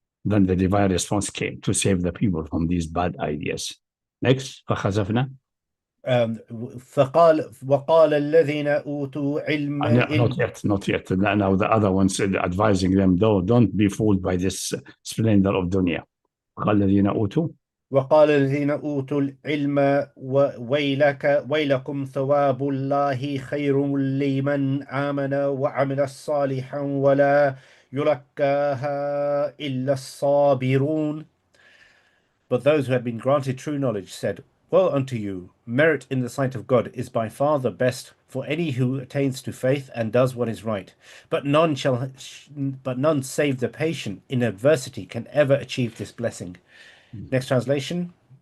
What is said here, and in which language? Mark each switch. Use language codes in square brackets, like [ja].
[en] Then the divine response came to save the people from these bad ideas. Next, [ar] فخسفنا. وقال الذين أوتوا علما. [en] Not yet. Now the other one said, advising them, don't be fooled by this splendor of dunya. [ar] وقال الذين أوتوا العلم ويلكم ثواب الله خير لمن آمن وعمل صالحا ولا يلقاها إلا الصابرون. [en] But those who had been granted true knowledge said, "Woe unto you! Merit in the sight of God is by far the best for any who attains to faith and does what is right. But none save the patient in adversity can ever achieve this blessing." Next translation.